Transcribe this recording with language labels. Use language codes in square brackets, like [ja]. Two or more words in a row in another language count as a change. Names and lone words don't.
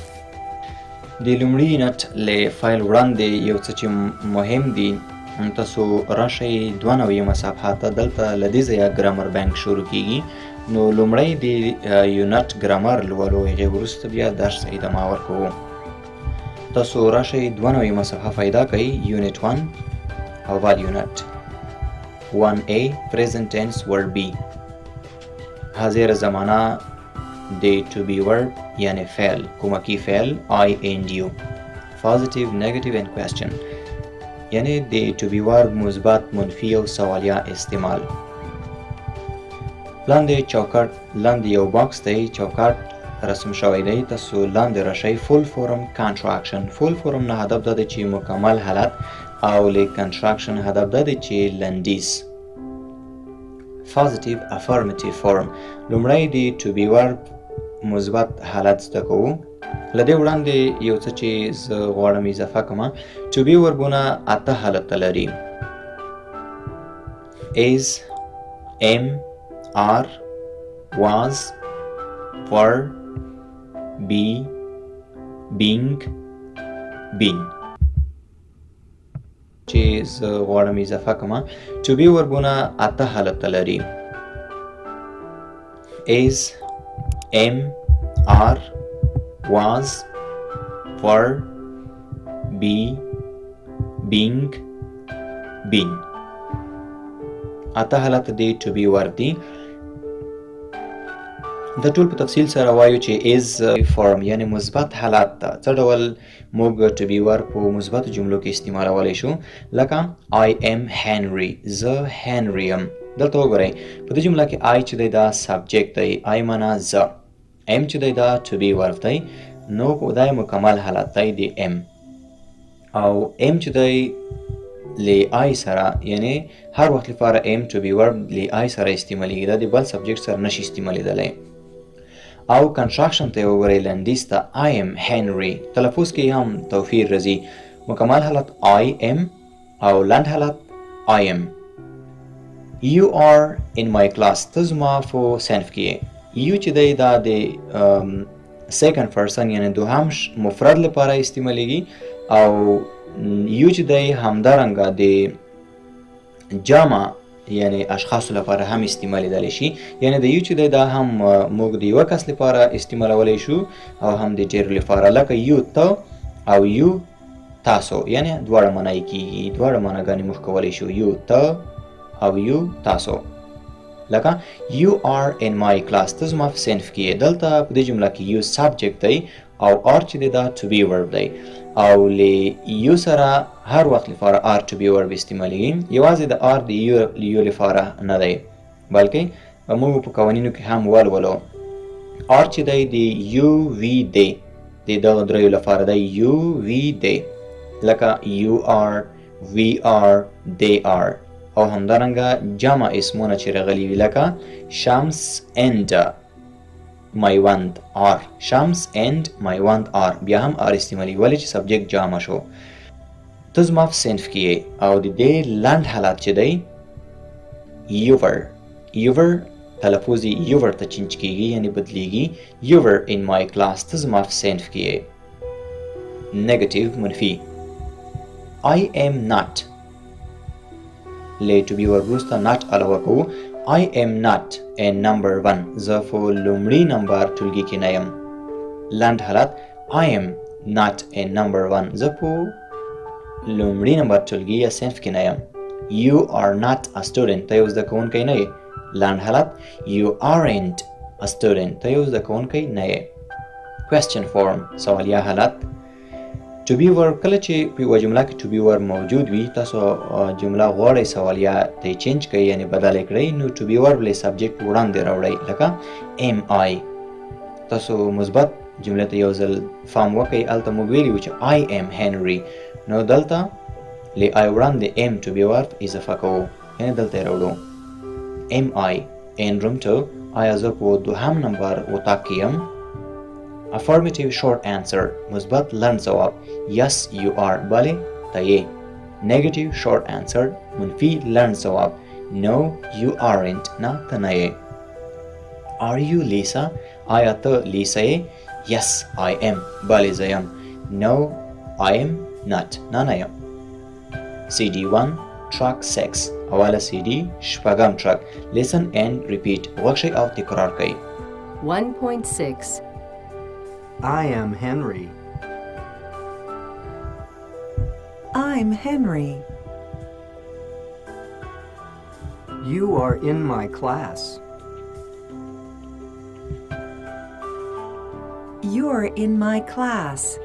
[ps] د لومړي یونټ له فایل وړاندې یو څه چې مهم دي تاسو راشئ 92مه صفحه ته. دلته له دې ځایه [en] grammar bank [ps] شروع کیږي. نو لومړی د [en] unit grammar [ps] لولو هغې وروسته بیا درس ادامه ورکوو. تاسو راشئ 92مه صفحه پیدا کړئ. [en] یونټ 1 اول یونټ 1A present tense verb be. [ps] حاضر زمانه د [en] to be verb [ps] یعنی فعل کمکی فعل ING. [en] positive negative and question [ps] یعنی د [en] to be verb [ps] مثبت منفی او سوالیه استعمال. لاندې چوکاټ لاندې یو باکس دی چوکاټ رسم شوی دی. تاسو لاندې راشئ. [en] full form contraction. full form [ps] نه هدف دا دی چې مکمل حالت او له کنټراکشن هدف دا دی چې لنډیز. [en] positive affirmative form [ps] لومړی د [en] to be verb [ps] مثبت حالت زده کوو. له دې وړاندې یو څه چې زه غواړم اضافه کړم. [en] to be [ps] وربونه اته حالت لري. [en] is am are was were be being been. [ps] چې زه غواړم اضافه کړم. [en] to be [ps] وربونه اته حالت لري. [en] is am are was were be being been. [ps] اته حالت دی [en] to be [ps] ورب دي. د ټول په تفصیل سره وایو چې [en] is form [ps] یعنی مثبت حالت ده. څه ډول موږ [en] to be verb [ps] په مثبتو جملو کې استعمالولی شو لکه [en] I am Henry. [ps] زه هنري یم. دلته وګورئ په دې جمله کې I چې دی دا سبجیکټ دی. I معنا زه. M چې دی دا [en] to be verb [ps] دی نو دا مکمل حالت دی د M. او ام چې دی لی آی سره یعنی هر وخت لپاره [en] am to be verb [ps] لی آی سره استعمالیږي دا د بل سبجیکټ سره نشي استعمالیدلی. او کنسټراکشن ته وګورئ لنډیز ته [en] I am Henry [ps] تلفظ کې هم توفیر راځي. مکمل حالت [en] I am [ps] او لنډ حالت [en] I am. You are in my class [ps] ته زما په صنف کې یې. You چې دی دا د [en] second person [ps] یعنی دوهم مفرد لپاره استعمالیږي او یو چې دی همدارنګه د جمع یعنی اشخاصو لپاره هم استعمالیدلی شي. یعنی د یو چې دی دا هم موږ د یوه کس لپاره استعمالولی شو او هم د ډېرو لپاره لکه یو ته او یو تاسو یعنی دواړه معنی کیږي. دواړه معناګانې موږ کولی شو یو ته او یو تاسو. لکه [en] you are in my class [ps] ته زما په صنف کې یې. دلته په دې جمله کې یو سبجیکټ دی او are چې دی دا [en] to be verb [ps] دی او له یو سره هر وخت لپاره [en] are to be verb [ps] استعمالیږي. یوازې د are د یو لپاره نه دی بلکې موږ په قوانینو کې هم ولولو. are چې دی د [en] you we they [ps] د دغه دریو لپاره دی [en] you we they [ps] لکه [en] you are we are they are. [ps] او همدارنګه جمع اسمونه چې راغلي وي لکه شمس and میوند are. شمس and میوند are بیا هم are استعمالي ولې چې سبجیکټ جمع شو. ته زما په صنف کې یې او د دې لنډ حالت چې دی your تلفظ your ته چینج کیږي یعنی بدلیږي. [en] your in my class [ps] ته زما په صنف کې یې. نیگیټیو منفي [en] I am not [ps] له [en] to be verb [ps] وروسته not علاوه کوو. [en] I am not a number one [ps] زه په لومړي نمبر ټولګي کې نه یم. لنډ حالت [en] I am not a number one [ps] زه په لومړي نمبر ټولګي یا صنف کې نه یم. [en] You are not a student [ps] ته یو زده کوونکی نه یې. لنډ حالت [en] You aren't a student [ps] ته یو زده کوونکی نه یې. [en] Question form [ps] سوالیه حالت. [en] to be verb [ps] کله چې په یوه جمله کې [en] to be verb [ps] موجود وي تاسو جمله غواړئ سوالیه ته چینج کړئ یعنی بدل یې کړئ نو [en] to be verb [ps] له سبجیکټ وړاندې راوړئ لکه [en] am I. [ps] تاسو مثبت جمله ته یو ځل فهم وکړئ. هلته موږ ویلي وو چې [en] I am Henry [ps] نو دلته له I وړاندې [en] am to be verb [ps] اضافه کوو یعنی دلته یې راوړو. [en] am I in room 2 [ps] آیا زه په دوهم نمبر اتاق کې یم. [en] Affirmative short answer [ps] مثبت لنډ ځواب [en] yes you are [ps] بله ته یې. [en] Negative short answer [ps] منفي لنډ ځواب [en] no you aren't [ps] نه ته نه یې. [en] Are you Lisa [ps] آیا ته لیسا یې. [en] Yes I am [ps] بله زه یم. [en] No I am not [ps] نه نه یم. [en] CD1 track 6 [ps] اوله CD شپږم track [en] listen and repeat [ps] غوږ شئ او تکرار کړئ. 1.6 [en] I am Henry. I'm Henry. You are in my class. You're in my class.